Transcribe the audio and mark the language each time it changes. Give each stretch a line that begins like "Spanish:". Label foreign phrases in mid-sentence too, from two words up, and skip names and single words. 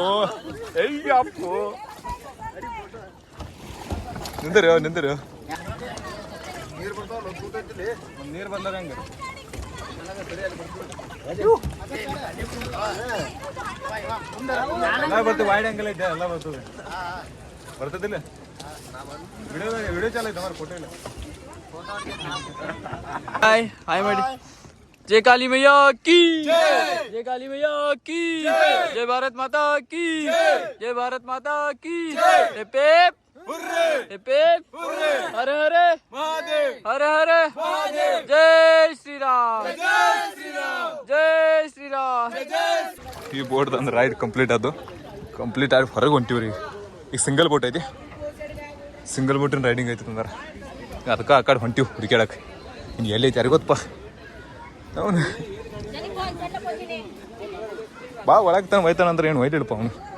Kannada: ಅಯ್ಯಪ್ಪೋ ನಿಂದರು ನಿಂದರು ನೀರು ಬಂದಾಗ ಹಂಗ ಎಲ್ಲ ಬರ್ತದೆ.
English: wide angle
Kannada: ಐತೆ ಎಲ್ಲ ಬರ್ತದೆ. ಬರ್ತದಿಲ್ಲ ವಿಡಿಯೋ ಚಾಲ ಐತೆ ಫೋಟೋ ಇಲ್ಲ.
Hindi: हाय मैडी जय काली मैया की जय काली मैया की जय भारत माता की जय भारत माता की पेप पेप हरे हरे हरे हरे जय श्री राम जय श्री राम.
Kannada: ಈ ಬೋಟ್ ಅಂದ್ರೆ
English: ride complete
Kannada: ಆಯ್ತು. ಕಂಪ್ಲೀಟ್ ಆಗಿ ಹೊರಗೆ ಹೊಂಟಿವ್ರಿ. ಈಗ
English: single boat
Kannada: ಐತಿ, ಸಿಂಗಲ್ ಬೋಟಿನ ರೈಡಿಂಗ್ ಐತಿ ಅಂದ್ರೆ ಅದಕ್ಕೆ ಆ ಕಡೆ ಹೊಂಟಿವ್ ಹುಡುಕ್ಯಾಡಕ್ಕೆ. ಇನ್ನು ಎಲ್ಲೈತಿ ಯಾರಿಗೆ ಗೊತ್ತಪ್ಪ. ಅವನು ಬಾ ಒಳಗೆ ತಾನು ಒಯ್ತಾನ ಅಂದ್ರೆ ಏನು ಒಯ್ದು ಇಡಪ್ಪ ಅವನು.